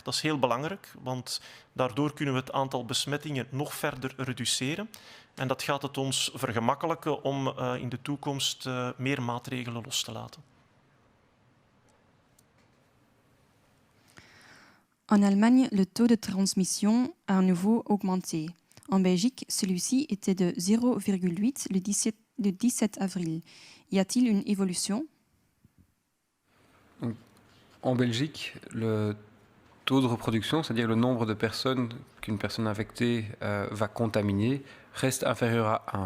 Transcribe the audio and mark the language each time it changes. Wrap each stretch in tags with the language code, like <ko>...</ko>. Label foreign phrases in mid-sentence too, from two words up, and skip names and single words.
<nl>Dat is heel belangrijk, want daardoor kunnen we het aantal besmettingen nog verder reduceren. En dat gaat het ons vergemakkelijken om in de toekomst meer maatregelen los te laten.</nl> <fr>En Allemagne, le taux de transmission a à nouveau augmenté. En Belgique, celui-ci était de 0,8 le 17 avril. Y a-t-il une évolution? En Belgique, le taux de reproduction, c'est-à-dire le nombre de personnes qu'une personne infectée va contaminer, reste inférieur à 1.</fr>